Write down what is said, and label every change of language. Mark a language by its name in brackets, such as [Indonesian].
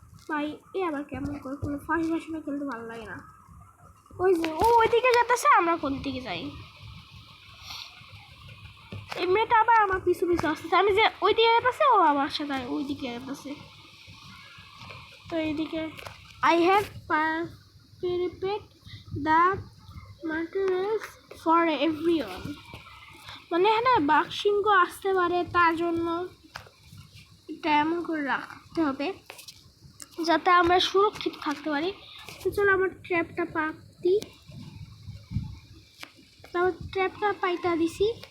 [Bangla] ভাই আবার কেমন করে কোনো ফাঁসি ফাঁসিটা খেলতে ভালো লাগে না। ওই যে ওইদিকে যেতেছে, আমরা কোন দিকে যাই। এই মেয়েটা আবার আমার পিছু পিছু আসতেছে, আমি যে ওই দিকে যেতেছে, ও আমার সাথে ওই দিকে যেতেছে। তো এইদিকে [English] I have prepared the materials for everyone। [Bangla] মানে এখানে বাঘসিংহ আসতে পারে, তার জন্য এটা এমন করে রাখতে হবে যাতে আমরা সুরক্ষিত থাকতে পারি। তো চলো আমার ট্র্যাপটা পাতি, তারপর ট্র্যাপটা পাইতা দিছি।